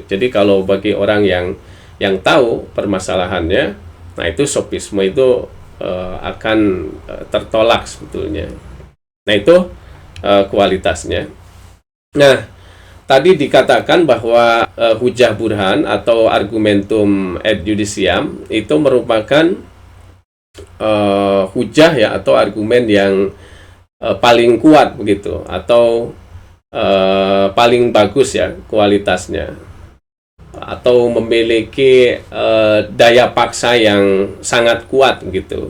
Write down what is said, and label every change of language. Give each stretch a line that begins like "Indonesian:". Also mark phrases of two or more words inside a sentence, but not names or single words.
Indonesian: Jadi kalau bagi orang yang tahu permasalahannya, nah itu sofisme itu akan tertolak sebetulnya. Nah itu kualitasnya. Nah, tadi dikatakan bahwa hujah burhan atau
Latin: argumentum ad judiciam
Indonesian: itu merupakan hujah ya atau argumen yang paling kuat begitu, atau paling bagus ya kualitasnya, atau memiliki daya paksa yang sangat kuat gitu.